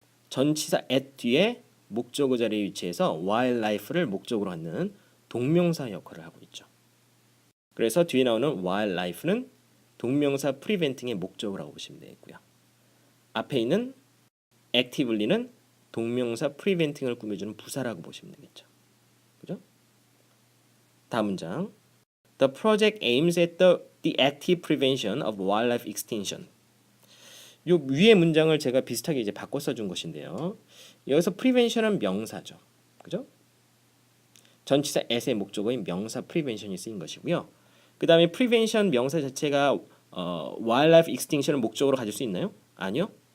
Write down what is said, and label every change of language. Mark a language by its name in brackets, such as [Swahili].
[Korean] 전치사 at 뒤에 목적어 자리에 위치해서 wildlife를 목적으로 하는 동명사 역할을 하고 있죠. 그래서 뒤에 나오는 wildlife는 동명사 preventing의 목적어라고 보시면 되겠고요. 앞에 있는 actively는 동명사 preventing을 꾸며주는 부사라고 보시면 되겠죠. 그죠? 다음 문장. [English] The project aims at the active prevention of wildlife extinction. [Korean] 요 위의 문장을 제가 비슷하게 이제 바꿔 써준 것인데요. 여기서 prevention은 명사죠. 그죠? 전치사 at의 목적어인 명사 prevention이 쓰인 것이고요. 그 다음에 prevention 명사 자체가 wildlife extinction을 목적으로 가질 수 있나요? 아니요.